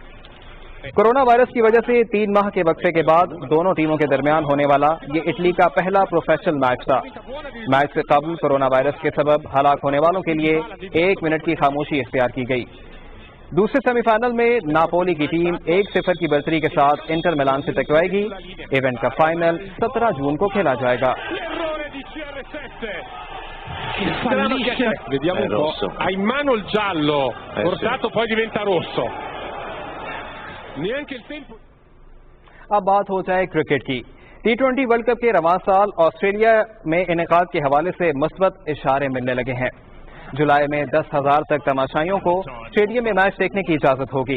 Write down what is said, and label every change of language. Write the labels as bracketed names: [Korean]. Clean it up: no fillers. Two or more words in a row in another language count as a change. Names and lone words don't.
[Urdu] کورونا وائرس کی وجہ سے 3 ماہ کے وقفے کے بعد دونوں ٹیموں کے درمیان ہونے والا یہ اٹلی کا پہلا [English] professional match [Urdu] تھا. میچ سے قبل کورونا وائرس کے سبب ہلاک ہونے والوں کے لیے 1 منٹ کی خاموشی اختیار کی گئی. دوسرے سیمی فائنل میں ناپولی کی ٹیم 1-0 کی برتری کے ساتھ انٹر میلان سے ٹکرائے گی. ایونٹ کا فائنل 17 جون کو کھیلا جائے گا. [Italian] Vediamo un po'. Ha in mano il giallo, portato poi diventa rosso. [Urdu] اب بات ہو جائے کرکٹ کی. T20 ورلڈ کپ کے رواں سال آسٹریلیا میں انعقاد کے حوالے سے مثبت اشارے ملنے لگے ہیں. جولائی میں 10,000 تک تماشائیوں کو اسٹیڈیم میں میچ دیکھنے کی اجازت ہوگی.